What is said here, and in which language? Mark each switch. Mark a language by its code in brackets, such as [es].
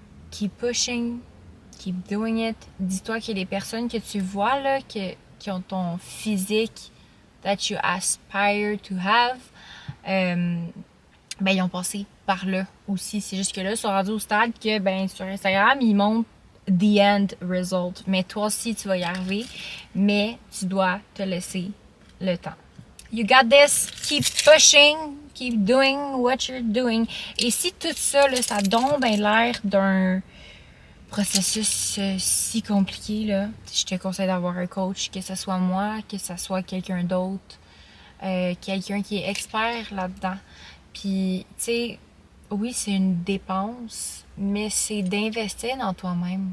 [en] Keep pushing, keep doing it. [fr] Dis-toi qu'il y a des personnes que tu vois là, qui ont ton physique [en] that you aspire to have. [fr] Ils ont passé par là aussi. C'est juste que là, ils sont rendus au stade que, sur Instagram, ils montrent [en] the end result. [fr] Mais toi aussi, tu vas y arriver. Mais tu dois te laisser le temps. [en] You got this. Keep pushing. Keep doing what you're doing. [fr] Et si tout ça, là, ça donne l'air d'un processus si compliqué, là, je te conseille d'avoir un coach, que ce soit moi, que ce soit quelqu'un d'autre, quelqu'un qui est expert là-dedans. Puis, tu sais, oui, c'est une dépense, mais c'est d'investir dans toi-même.